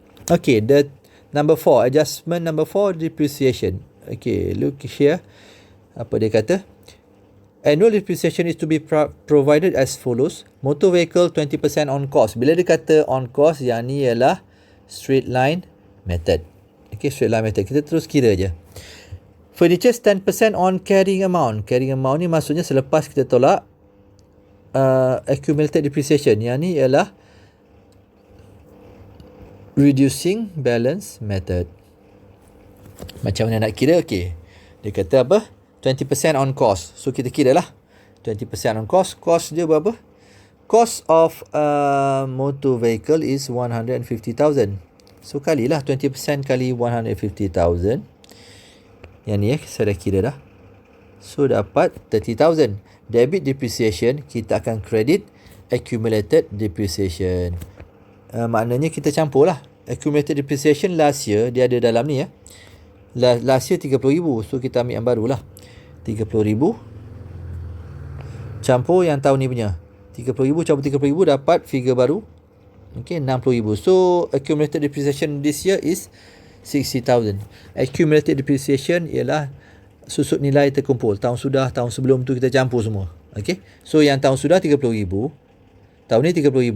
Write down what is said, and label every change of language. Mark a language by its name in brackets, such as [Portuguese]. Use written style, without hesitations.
[English] Okay, the number 4, adjustment number 4, depreciation. Okay, look here. [Malay] Apa dia kata? [English] Annual depreciation is to be provided as follows. Motor vehicle 20% on cost. [Malay] Bila dia kata on cost, yang ni ialah straight line method. [English] Okay, straight line method. [Malay] Kita terus kira je. [English] Furniture 10% on carrying amount. [Malay] Carrying amount ni maksudnya selepas kita tolak accumulated depreciation. Yang ni ialah reducing balance method. Macam mana nak kira? Okay, dia kata apa? 20% on cost. So kita kira lah 20% on cost. Cost dia berapa? [English] Cost of motor vehicle is 150,000. [Malay] So kalilah 20% kali 150,000. Yang ni saya dah kira dah. So dapat 30,000. Debit depreciation, kita akan credit accumulated depreciation. Maknanya kita campur lah. [English] Accumulated depreciation last year, [Malay] dia ada dalam ni [English] Last year [Malay] 30,000. So kita ambil yang baru lah. 30,000 campur yang tahun ni punya. 30,000 campur 30,000 dapat figure baru. Okay, 60,000. [English] So accumulated depreciation this year is 60,000. [Malay] Accumulated depreciation ialah susut nilai terkumpul. Tahun sudah, tahun sebelum tu kita campur semua. Okay, so yang tahun sudah 30,000, tahun ni 30,000.